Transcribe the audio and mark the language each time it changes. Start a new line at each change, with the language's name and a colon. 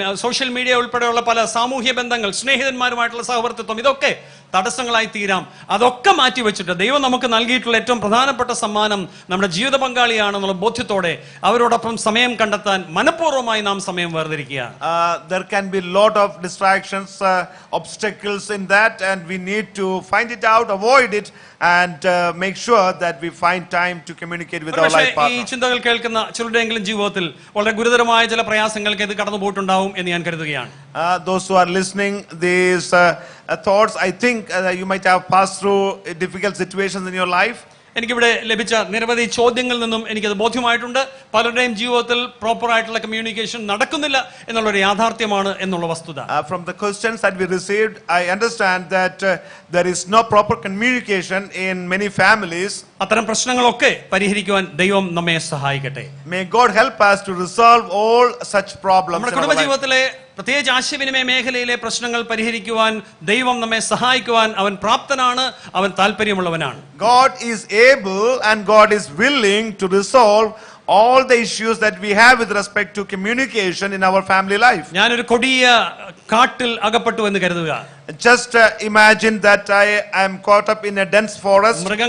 Malayalam: Social media ഉൾപ്പെടെയുള്ള പല സാമൂഹ്യ ബന്ധങ്ങൾ, സ്നേഹിതന്മാരുമായിട്ടുള്ള സഹവർത്തിത്വം, ഇതൊക്കെ തടസ്സങ്ങളായി തീരാം. അതൊക്കെ മാറ്റിവെച്ചിട്ട് ദൈവം നമുക്ക് നൽകിയിട്ടുള്ള ഏറ്റവും പ്രധാനപ്പെട്ട സമ്മാനം നമ്മുടെ ജീവിത പങ്കാളിയാണെന്നുള്ള ബോധ്യത്തോടെ അവരോടൊപ്പം സമയം കണ്ടെത്താൻ മനഃപൂർവ്വമായി നാം സമയം വേർതിരിക്കുകയാണ്.
English: There can be lot of distractions, obstacles in that, and we need to find it out, avoid it, and make sure that we find time to communicate with our life partner.
Malayalam: ഈ ചിന്തകൾ കേൾക്കുന്ന ചിലരുടെയെങ്കിലും ജീവിതത്തിൽ വളരെ ഗുരുതരമായ ചില പ്രയാസങ്ങൾക്ക് ഇത് കടന്നു പോയിട്ടുണ്ടാവും എന്ന് ഞാൻ കരുതുകയാണ്.
English: Those who are listening these thoughts, I think you might have passed through difficult situations in your life.
Malayalam: എനിക്കിവിടെ ലഭിച്ച നിരവധി ചോദ്യങ്ങളിൽ നിന്നും എനിക്കത് ബോധ്യമായിട്ടുണ്ട്. പലരുടെയും ജീവിതത്തിൽ പ്രോപ്പർ ആയിട്ടുള്ള കമ്മ്യൂണിക്കേഷൻ നടക്കുന്നില്ല എന്നുള്ളൊരു യാഥാർത്ഥ്യമാണ് എന്നുള്ള വസ്തുത.
English: From the questions that we received, I understand that there is no proper communication in many families.
Malayalam: അത്തരം പ്രശ്നങ്ങളൊക്കെ പരിഹരിക്കുവാൻ ദൈവം നമ്മെ സഹായിക്കട്ടെ.
English: May God help us to resolve all such problems.
Malayalam: നമ്മുടെ കുടുംബജീവിതത്തിലെ പ്രത്യേകിച്ച് ആശയവിനിമയ മേഖലയിലെ പ്രശ്നങ്ങൾ പരിഹരിക്കുവാൻ ദൈവം നമ്മെ സഹായിക്കുവാൻ അവൻ പ്രാപ്തനാണ്, അവൻ താല്പര്യമുള്ളവനാണ്.
English: God is able and God is willing to resolve all the issues that we have with respect to communication in our family life.
Malayalam: ഞാനൊരു കൊടിയ കാട്ടിൽ അകപ്പെട്ടു എന്ന് കരുതുക.
English: Just imagine that I am caught up in a dense forest.